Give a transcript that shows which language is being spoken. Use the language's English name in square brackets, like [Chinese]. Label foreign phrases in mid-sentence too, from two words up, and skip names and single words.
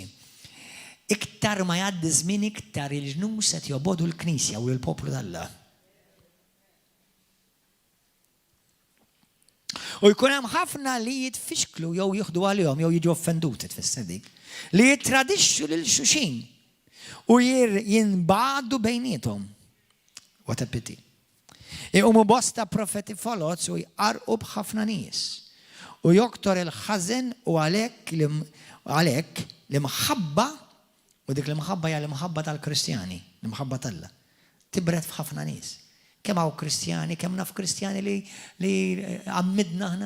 [Maltese] Iktar ma jgħaddi żmien iktar il-ġnus qed jogħbodu l-Knisja u l-poplu tal-Alla. U jkun hemm ħafna li jitfixklu jew jieħdu għalihom jew jiġu offenduti tfisser dik, li jittradixxu lil xulxin u jinbagħdu bejniethom. [English] What a pity. [Maltese] Iqumu bosta profeti folot u jqarqu b'ħafna nies. U joktor il-ħażen u għalhekk l-imħabba u dik l-imħabba hija l-imħabba tal-Kristjani, l-imħabba tal-Alla. Tibret f'ħafna nies. Kemm hawn Kristjani, kemm naf Kristjani li għammidna aħna.